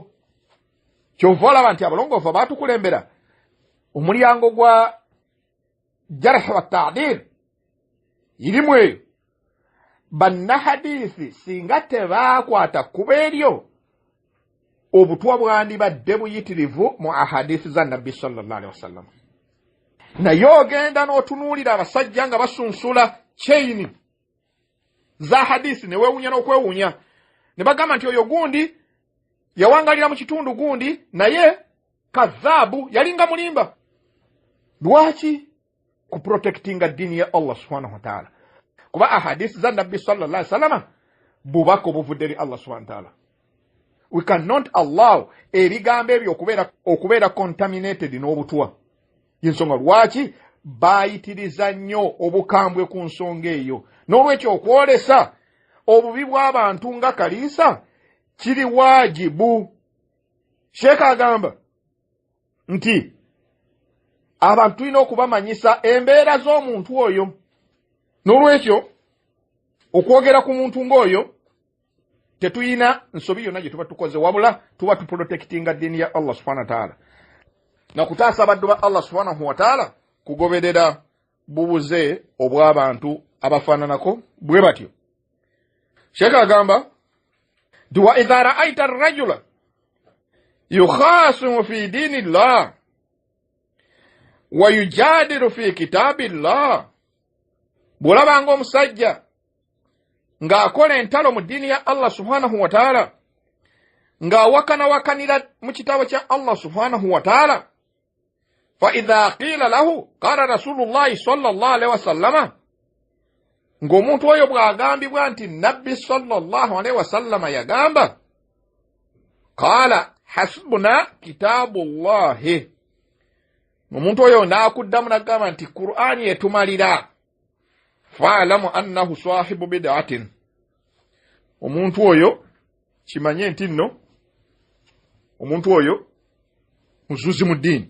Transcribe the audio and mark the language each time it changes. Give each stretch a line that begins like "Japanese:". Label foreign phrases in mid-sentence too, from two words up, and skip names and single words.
Ganda: Kyova olaba nti abalongoofu baatukulembera omulyango gwa
Arabic: جرح وتعديل
Ganda: irimu eyo. Bannahadiisi singa tebaakwata kkubo eryo, obutwa bwandibadde buyitirivu mu ahadiisi za Nabbi
Arabic: صلى الله عليه وسلم.
Ganda: Naye ogenda n'otunuulira abasajja nga basunsula chaini za hadiisi ne weewuunya n'okwewuunya, ne bagamba nti oyo gundi yawangalira mu kitundu gundi naye kazaabu yalinga mulimba. Lwaki? Ku protectinga ddiini ya
Arabic: الله سبحانه وتعالى.
Ganda: Kuba ahadisi za Nabbi
Arabic: صلى الله عليه وسلم
Ganda: bubako buvudde eri
Arabic: الله سبحانه وتعالى.
English: We cannot allow
Ganda: ebigambo ebyo okubeera contaminated n'obutwa. Yensonga lwaki bayitiriza nnyo obukambwe ku nsonga eyo. N'olwekyo okwolesa obubi bw'abantu nga Kalisa kiri wajibu. Sheikh agamba nti abantu tulina okubamanyisa embeera z'omuntu oyo. N'olwekyo okwogera ku muntu ng'oyo tetuyina nsobi yonna gye tuba tukoze, wabula tuba tuprotectinga ddiini ya
Arabic: الله سبحانه وتعالى
Ganda: na kutaasa baddu ba
Arabic: الله سبحانه وتعالى
Ganda: kugoberera bubuze obw'abantu abafaananako bwe batyo. Sheikh agamba nti
Arabic: وإذا رأيت الرجل يخاصم في دين الله ويجادل في كتاب الله,
Ganda: bw'olabanga omusajja ng'akola entalo mu ddiini ya
Arabic: الله سبحانه وتعالى,
Ganda: ng'awakanawakanira mu kitabo kya
Arabic: الله سبحانه وتعالى, فإذا قيل له قال رسول الله صلى الله عليه وسلم
Ganda: ng'omuntu oyo bw'agambibwa nti nabbi
Arabic: صلى الله عليه وسلم yagamba قال حسبنا كتاب الله,
Ganda: omuntu oyo n'akuddamu n'agamba nti Qur'ani etumalira,
Arabic: فاعلم أنه صاحب بدعة,
Ganda: omuntu oyo kimanye nti nno omuntu oyo muzuzi mu ddiini.